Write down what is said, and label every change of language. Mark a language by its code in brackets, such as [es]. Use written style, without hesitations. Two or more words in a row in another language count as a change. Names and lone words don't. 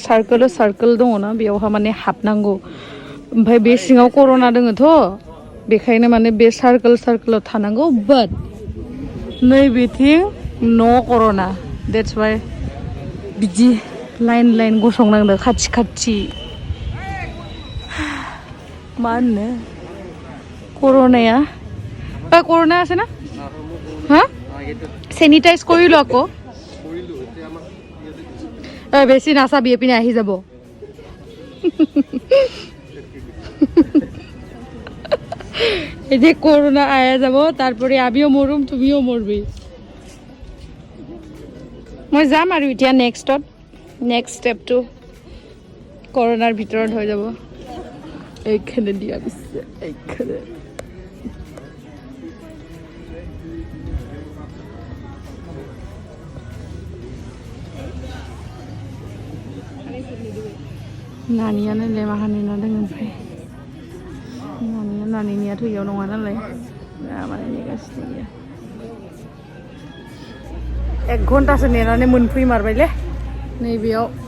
[brx] सार्कोल दङना बेयावहा माने हाबनांगौ ओमफ्राय बे सिङाव कर'ना दोङोथ' बेखायनो माने बे सार्कोलाव थानांगौ बाट नैबेथिं न' कर'ना [en] that's why [brx] बिदि लाइन गसंनांदों खाथि मा होनो कर'नाया कर'ना [as] আছে না হ্যাঁ স্যানিটাইজ কৰিলো আকৌ বেছি নাচাবি এপিনে আহি যাব [bn] এই যে করোনা আয়া যাব তারপরে আমিও মরুম তুমিও মরবি [as] মই যাম আৰু এতিয়া [en] next stepটো [as] করোনার ভিতৰত হৈ যাব এইখানে দিয়া দিছে এইখানে [brx] नानियानो लेमाहानिना दङ ओमफ्राय नानिनियाथ' इयाव नङा नालाय माने नेगासिनो 1 घन्टासो नेनानै मोनफैमारबायलै नैबेयाव